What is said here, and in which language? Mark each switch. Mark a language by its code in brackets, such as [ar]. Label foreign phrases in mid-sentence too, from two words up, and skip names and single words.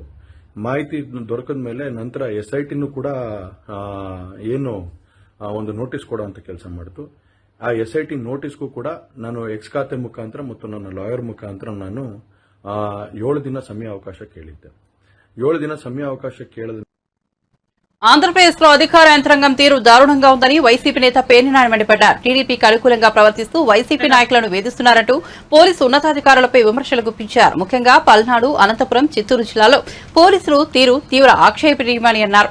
[kn] ಮಾಹಿತಿ ದೊರಕದ ಮೇಲೆ ನಂತರ SITನೂ ಕೂಡ ಏನು ಒಂದು ನೋಟಿಸ್ ಕೊಡುವಂತ ಕೆಲಸ ಮಾಡಿತು. ಆ SIT ನೋಟಿಸ್ಗೂ ಕೂಡ ನಾನು ಎಕ್ಸ್ ಖಾತೆ ಮುಖಾಂತರ ಮತ್ತು ನನ್ನ ಲಾಯರ್ ಮುಖಾಂತರ ನಾನು 7 ದಿನ ಸಮಯಾವಕಾಶ ಕೇಳಿದ್ದೆ. 7 ದಿನ ಸಮಯಾವಕಾಶ ಕೇಳಿದ [te] ఆంధ్రప్రదేశ్ లో అధికార యంత్రాంగం తీరు దారుణంగా ఉందని వైసీపీ నేత పేర్నినాని మండిపడ్డారు. టీడీపీకి అనుకూలంగా ప్రవర్తిస్తూ వైసీపీ నాయకులను వేధిస్తున్నారంటూ పోలీసు ఉన్నతాధికారులపై విమర్శలు గుప్పించారు. ముఖ్యంగా పల్నాడు, అనంతపురం, చిత్తూరు జిల్లాలో పోలీసులు తీరు తీవ్ర ఆక్షేపణీయమని అన్నారు.